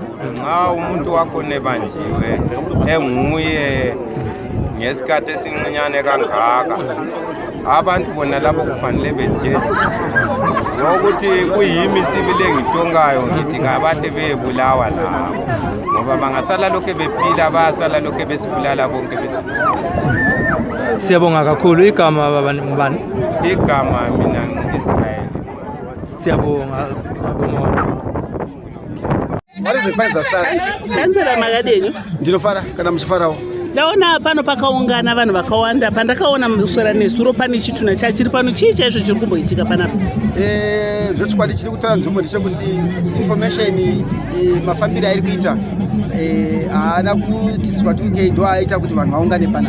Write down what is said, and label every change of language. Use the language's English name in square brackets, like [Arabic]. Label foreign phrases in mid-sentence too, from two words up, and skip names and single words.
[North Ndebele] Nxa umuntu wakhona ebanjiwe enguye ngesikhathi esincinyane kangaka, abantu bona lapho kufanele bejeziswe ngokuthi kuyimi sibile engitongayo ngithi kabahle bebulawa lapho ngoba bangasala lokho bephila bayasala lokho besibulala bonke besibulala. Siyabonga kakhulu. Igama baba ngubani? Igama mina ngu-Israel. Siyabonga. [Shona] Varizekwanza sana. Kansela Magadenyo. Ndinofara kana muchifarawo. Ndaona pano pakaungana vanhu vakawanda. Pandakaona muswera nesuro pane chituna chachiri pano chii chaizvo chiri kumboitika panapa? Zvechikwadi chiri kutaura nzvimbo ndechekuti information mafambiro airi kuita haana kuti Zimbabwe ndo aita kuti vanhu vaungane panapa.